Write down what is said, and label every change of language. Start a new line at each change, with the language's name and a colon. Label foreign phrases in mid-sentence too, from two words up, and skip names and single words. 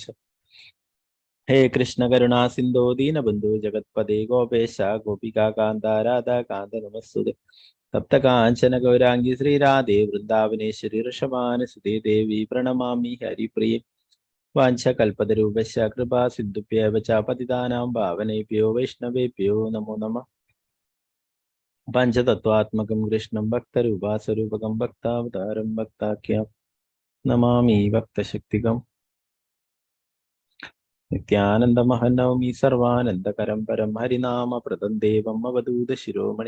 Sanskrit: ഹേ കൃഷ്ണ കരുണാ സിന്ധോ ദീനബന്ധു ജഗത്പദേ ഗോപേശ ഗോപികാന്ത രാധാകാന്ത നമസ്തുതേ. തപ്തകാഞ്ചന ഗൗരാംഗി ശ്രീരാധേ വൃന്ദാവനേശ്വരി ഋഷഭാനുസുതേ ദേവി പ്രണമാമി ഹരിപ്രിയേ. വാഞ്ചകൽപതരൂപശ്ച കൃപാ സിന്ധുഭ്യവ ച പതിതാനാം പാവനേഭ്യോ വൈഷ്ണവേഭ്യോ നമോ നമഃ. പഞ്ചതത്വാത്മകം കൃഷ്ണം ഭക്തരൂപാസ്വരൂപകം ഭക്താവതാരം ഭക്താഖ്യം നമാമി ഭക്തശക്തികം. നിത്യാനന്ദമഹനൗമി സർവാനന്ദകരം പരം ഹരിനാമപ്രദം ദേവം അവധൂത ശിരോമണി.